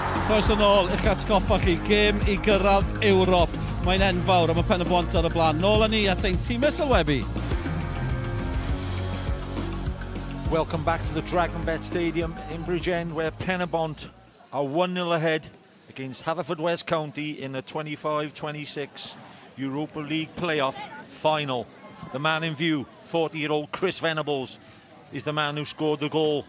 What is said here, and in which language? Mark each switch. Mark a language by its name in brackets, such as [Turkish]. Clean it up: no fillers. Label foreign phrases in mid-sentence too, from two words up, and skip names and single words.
[Welsh] Croes yn ôl, i'ch atgoffa chi, gêm I gyrraedd Ewrop. Mae'n enfawr, a mae Pen-y-bont ar y blaen. Nôl â ni at ein tîm sylwebu. [English] Welcome back to the Dragonbet Stadium in Bridgend, where Pen-y-bont are 1-0 ahead against Haverfordwest County in the 25-26 Europa League Play-off final. The man in view, 40-year-old Chris Venables, is the man who scored the goal.